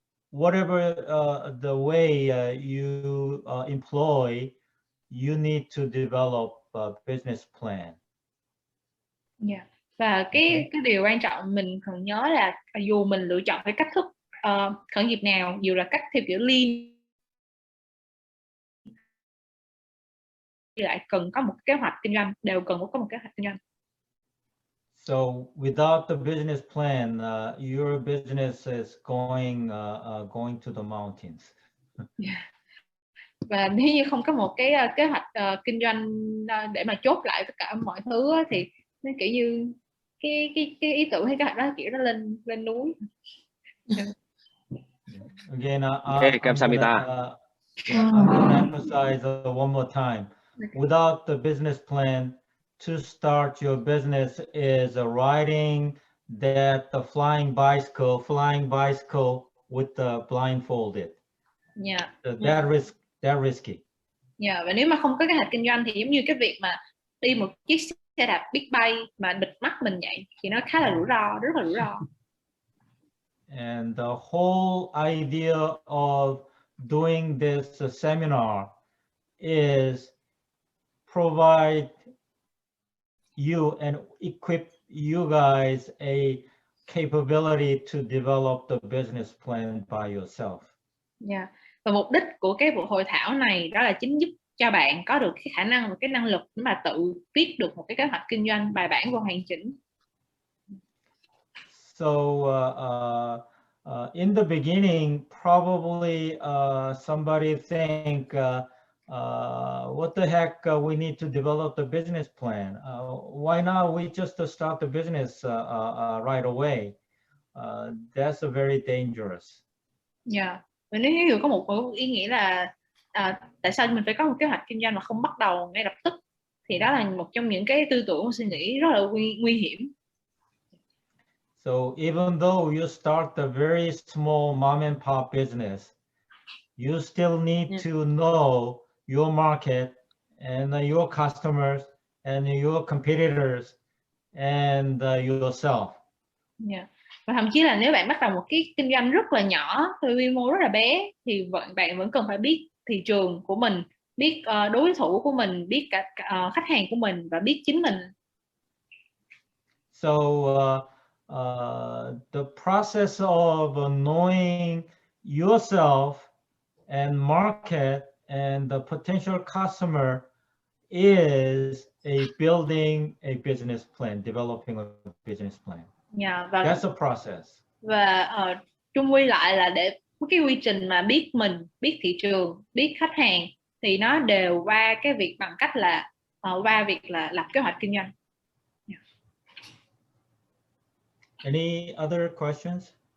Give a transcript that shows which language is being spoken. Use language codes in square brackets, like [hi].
[en] Whatever the way you employ, you need to develop a business plan. Yeah. [vi] Và cái điều quan trọng mình cần nhớ là dù mình lựa chọn cái cách thức khởi nghiệp nào, dù là cách theo kiểu lean, lại cần có một kế hoạch kinh doanh, đều cần có một kế hoạch kinh doanh. [en] So without the business plan, your business is going to the mountains. Yeah. [vi] Và nếu như không có một cái kế hoạch kinh doanh để mà chốt lại tất cả mọi thứ thì nó kiểu như cái ý tưởng hay kế hoạch đó kiểu nó lên núi. [en] Again, Okay, 감사합니다. I'm gonna emphasize one more time. Without the business plan, to start your business is riding the flying bicycle with the blindfolded. Yeah. That risky. [vi] Yeah. Và nếu mà không có kế hoạch kinh doanh thì giống như cái việc mà đi một chiếc xe đạp biết bay mà bịt mắt mình vậy, thì nó khá là rủi ro, rất là rủi ro. [en] And the whole idea of doing this seminar is provide you and equip you guys a capability to develop the business plan by yourself. Yeah. [vi] Và mục đích của cái buổi hội thảo này đó là chính giúp cho bạn có được cái khả năng và cái năng lực để mà tự viết được một cái kế hoạch kinh doanh bài bản và hoàn chỉnh. [en] So in the beginning, probably somebody think, what the heck, we need to develop the business plan. Why not we just start the business right away? That's very dangerous. [vi] Dạ. Và nếu ví dụ có một ý nghĩa là tại sao mình phải có một kế hoạch kinh doanh mà không bắt đầu ngay lập tức, thì đó là một trong những cái tư tưởng suy nghĩ rất là nguy hiểm. [en] So even though you start a very small mom and pop business, you still need to know your market and your customers and your competitors and yourself. Yeah. [vi] Và thậm chí là nếu bạn bắt đầu một cái kinh doanh rất là nhỏ, quy mô rất là bé, thì bạn vẫn cần phải biết thị trường của mình, biết đối thủ của mình, biết cả khách hàng của mình và biết chính mình. [en] So the process of knowing yourself and market and the potential customer is building a business plan, developing a business plan. Yeah, và that's a process. [vi] Và chung quy lại là để cái quy trình mà biết mình, biết thị trường, biết khách hàng thì nó đều qua cái việc bằng cách là qua việc là lập kế hoạch kinh doanh. [en] Yeah. Any other questions?